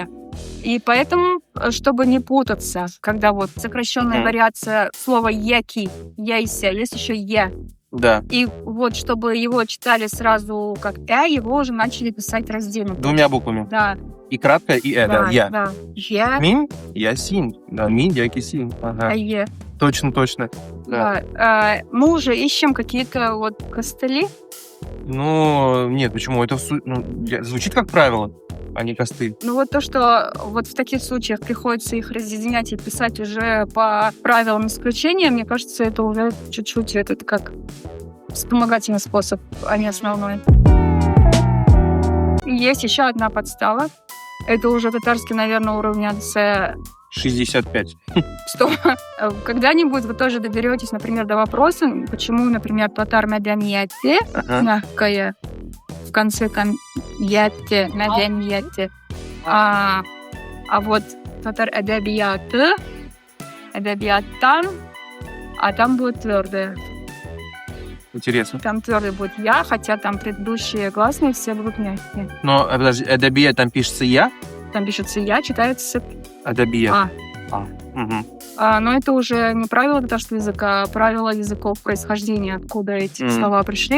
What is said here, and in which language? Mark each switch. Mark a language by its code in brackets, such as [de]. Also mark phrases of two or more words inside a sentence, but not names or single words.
[ru] И поэтому, чтобы не путаться, когда сокращенная вариация слова «яки», «яйся», есть еще «е». Да. И чтобы его читали сразу как его уже начали писать раздельно. Двумя буквами. Да. И краткое, и да. Я. Да. Я. [tt] Мин, я син. Да, мин, яки, син. [ru] Ага. Е. Точно. Да. Мы уже ищем какие-то костыли. Нет, почему? Это звучит как правило, а не костыль. То, что в таких случаях приходится их разъединять и писать уже по правилам исключения, мне кажется, это уже чуть-чуть как вспомогательный способ, а не основной. Есть еще одна подстава. Это уже татарский, наверное, уровня С 65. Что когда-нибудь вы тоже доберетесь, например, до вопроса, почему, например, [tt] татар мәдәнияте [ru] мягкое в конце там яте, [tt] мәдәнияте, а татар әдәбияты, әдәбияттан, [ru] а там будет твердое. Интересно. Там твердый будет я, хотя там предыдущие гласные все будут мягкие. Но, подожди, әдәбият там пишется я? Там пишется я, читается әдәбият. Но это уже не правило татарского языка, а правило языков происхождения, откуда эти слова пришли.